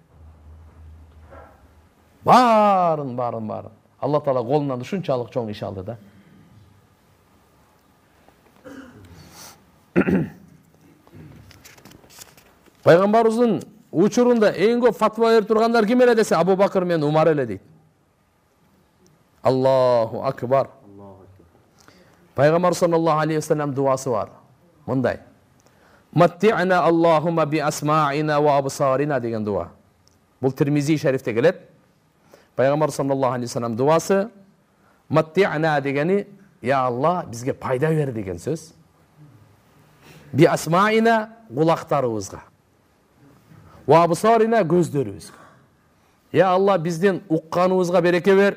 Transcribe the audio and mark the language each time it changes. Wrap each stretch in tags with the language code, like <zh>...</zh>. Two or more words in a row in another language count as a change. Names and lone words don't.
<ky>Барын. Алла Таала колунан ушунчалык чоң иш алды да. Пайгамбарыбыздын учурунда эң көп фатва берип тургандар ким эле десе, Абу Бакр менен Умар эле дейт.</ky> <ar>الله أكبر. الله أكبر.</ar> <ky>Пайгамбар</ky> <ar>صلى الله عليه وسلم</ar> <ky>дуасы бар. Мындай:</ky> <ar>متعنا اللهم بأسماعنا وأبصارنا</ar> <ky>деген дуа. Бул Тирмизи шарифте келет. Пайгамбар</ky> <ar>صلى الله عليه وسلم</ar> <ky>дуасы Матти'на дегени, я Алла, бизге пайда бер деген сөз.</ky> <ar>بأسماعنا</ar> <ky>кулактарыбызга.</ky> <ar>وأبصارنا</ar> <ky>көздөрүбүзгө.</ky> <ar>يا الله,</ar> <ky>бизден укканыбызга береке бер.</ky>